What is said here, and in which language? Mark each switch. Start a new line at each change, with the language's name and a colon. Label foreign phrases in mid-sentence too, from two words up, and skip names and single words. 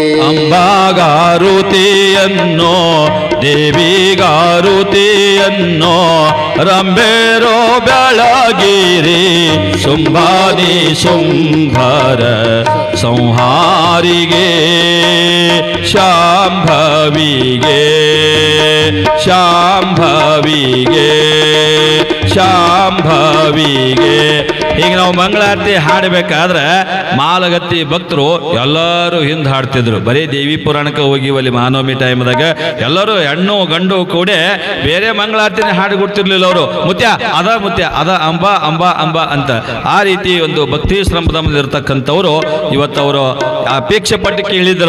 Kannada: ಅಂಬಾಗಾರುತಿಯನ್ನೋ ದೇವಿಗಾರುತಿಯನ್ನೋ ರಂಬೇರೋ ಬೆಳಗಿರಿ ಶುಂಭಾನಿ ಶುಂಭರ ಸಂಹಾರಿಗೆ ಶಾಂಭವಿಗೆ ಶಾಂಭವಿಗೆ ಶಾಂಭವಿಗೆ. ಈಗ ನಾವು ಮಂಗಳಾರತಿ ಹಾಡಬೇಕಾದ್ರೆ ಮಾಲಗತ್ತಿ ಭಕ್ತರು ಎಲ್ಲರೂ ಹಿಂದೆ ಹಾಡ್ತಿದ್ರು. ಬರೀ ದೇವಿ ಪುರಾಣಕ್ಕೆ ಹೋಗಿವಲ್ಲಿ ಮಹಾನವಮಿ ಟೈಮ್ದಾಗ ಎಲ್ಲರೂ ಹೆಣ್ಣು ಗಂಡು ಕೂಡೆ ಬೇರೆ ಮಂಗಳಾರತಿನ ಹಾಡು ಕೊಡ್ತಿರ್ಲಿಲ್ಲ ಅವರು. ಮುತ್ಯ ಅದ ಅಂಬ ಅಂಬ ಅಂಬ ಅಂತ ಆ ರೀತಿ ಒಂದು ಭಕ್ತಿ ಶ್ರಮದಲ್ಲಿರ್ತಕ್ಕಂಥವ್ರು ಇವತ್ತವರು ಅಪೇಕ್ಷೆ ಪಟ್ಟು ಕೇಳಿದ್ರು.